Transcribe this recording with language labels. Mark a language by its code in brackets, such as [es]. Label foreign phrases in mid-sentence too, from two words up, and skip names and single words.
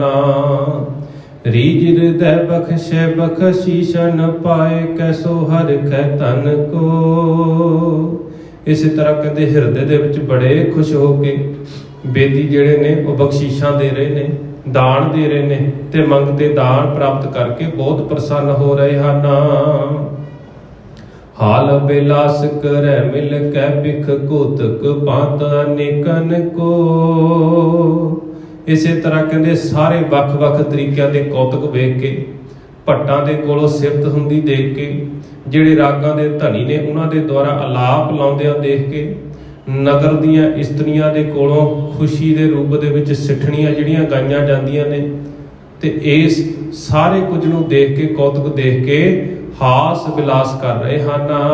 [bra] ਰੀਜ ਹਿਰਦੈ ਬਖਸ਼ੈ ਬਖਸ਼ੀਸ਼ਨ ਪਾਏ ਕੈਸੋ ਹਰਿ ਖੈ ਤਨ ਕੋ। [pa] ਇਸੇ ਤਰ੍ਹਾਂ ਕਹਿੰਦੇ ਹਿਰਦੇ ਦੇ ਵਿੱਚ ਬੜੇ ਖੁਸ਼ ਹੋ ਕੇ ਬੇਦੀ ਜਿਹੜੇ ਨੇ ਉਹ ਬਖਸ਼ੀਸ਼ਾਂ ਦੇ ਰਹੇ ਨੇ, ਦਾਨ ਦੇ ਰਹੇ ਨੇ ਤੇ ਮੰਗਤੇ ਦਾਨ ਪ੍ਰਾਪਤ ਕਰਕੇ ਬਹੁਤ ਪ੍ਰਸੰਨ ਹੋ ਰਹੇ ਹਨ। [bra] हाल बिलास करे मिल कै बिख कोतक पात अनेकन को। [pa] ਇਸੇ ਤਰ੍ਹਾਂ ਕਹਿੰਦੇ ਸਾਰੇ ਵੱਖ-ਵੱਖ ਤਰੀਕਿਆਂ ਦੇ ਕੌਤਕ ਵੇਖ ਕੇ ਭੱਟਾਂ ਦੇ ਕੋਲੋਂ ਸਿਫ਼ਤ ਹੁੰਦੀ ਦੇਖ ਕੇ, ਜਿਹੜੇ ਰਾਗਾਂ ਦੇ ਧਨੀ ਨੇ ਉਹਨਾਂ ਦੇ ਦੁਆਰਾ ਆਲਾਪ ਲਾਉਂਦਿਆਂ ਦੇਖ ਕੇ, ਨਗਰ ਦੀਆਂ ਇਸਤਰੀਆਂ ਦੇ ਕੋਲੋਂ ਖੁਸ਼ੀ ਦੇ ਰੂਪ ਦੇ ਵਿੱਚ ਸਿੱਠਣੀਆਂ ਜਿਹੜੀਆਂ ਗਾਈਆਂ ਜਾਂਦੀਆਂ ਨੇ, ਤੇ ਇਸ ਸਾਰੇ ਕੁਝ ਨੂੰ ਦੇਖ ਕੇ ਕੌਤਕ ਦੇਖ ਕੇ ਹਾਸ ਵਿਲਾਸ ਕਰ ਰਹੇ ਹਨ।